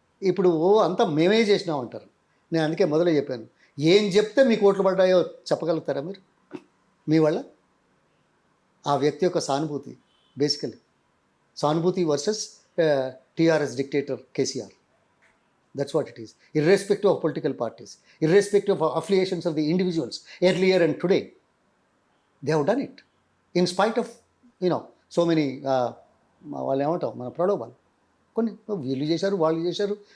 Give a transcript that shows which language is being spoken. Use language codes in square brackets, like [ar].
[te] ఇప్పుడు అంతా మేమే చేసినాం అంటారు. నేను అందుకే మొదలే చెప్పాను, ఏం చెప్తే మీకు ఓట్లు పడ్డాయో చెప్పగలుగుతారా మీరు? మీ వల్ల ఆ వ్యక్తి యొక్క సానుభూతి, బేసికలీ సానుభూతి versus TRS dictator KCR. [en] That's what it is. Irrespective of political parties, irrespective of affiliations of the individuals, earlier and today, they have done it. In spite of, so many, [te] వాళ్ళు ఏమంటాం, మన ప్రలోభాలు కొన్ని వీళ్ళు చేశారు, వాళ్ళు చేశారు.